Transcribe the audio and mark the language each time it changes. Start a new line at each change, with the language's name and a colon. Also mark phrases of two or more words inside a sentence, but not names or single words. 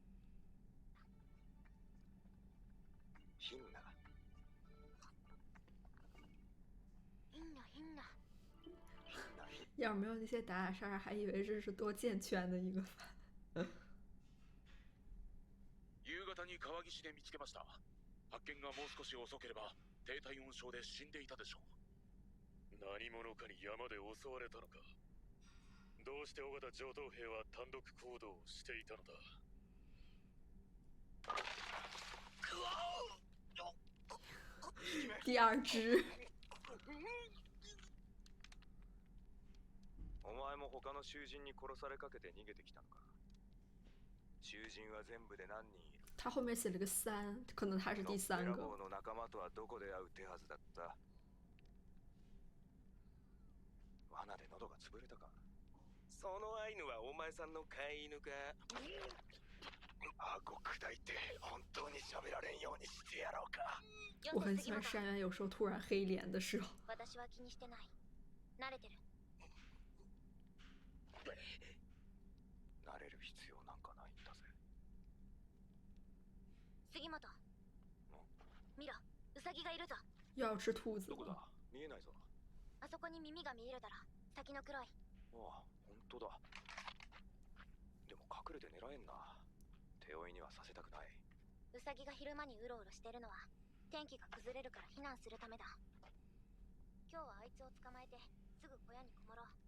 Japanese: ヒンナ。んな。
Chinese: 要是没有那些打打杀杀，还以为这是多健全的一个番。
Japanese: 夕方に川岸で見つけました。発見がもう少し遅ければ低体温症で死んでいたでしょう。何者かに山で襲われたのか。どうして尾形上等兵は単独行動をしていたのだ。
Chinese: 第二只。
Japanese: お前も他の囚人に殺されかけて逃げてきたのか。囚人は全部で何人いる？
Chinese: 他后面写了个3，可能他是第3
Japanese: のっぺら
Chinese: 个。
Japanese: ぼうの仲間とはどこで会う手はずだった？罠で喉が潰れたか？そのアイヌはお前さんの飼い犬か？顎砕いて本当に喋られんようにしてやろうか。
Chinese: 我很喜欢山原有时候突然黑脸的时候。
Japanese: 私は気にしてない。慣れてる。慣れる必要なんかないんだぜ。杉本。見ろ、ウサギがいるぞ。
Chinese: 又要吃兔子
Japanese: どこだ？
Chinese: 了。
Japanese: 見えないぞ。あそこに耳が見えるだろ。先の黒い。ああ、本当だ。でも隠れて狙えんな。手負いにはさせたくない。ウサギが昼間にうろうろしてるのは天気が崩れるから避難するためだ。今日はあいつを捕まえてすぐ小屋にこもろう。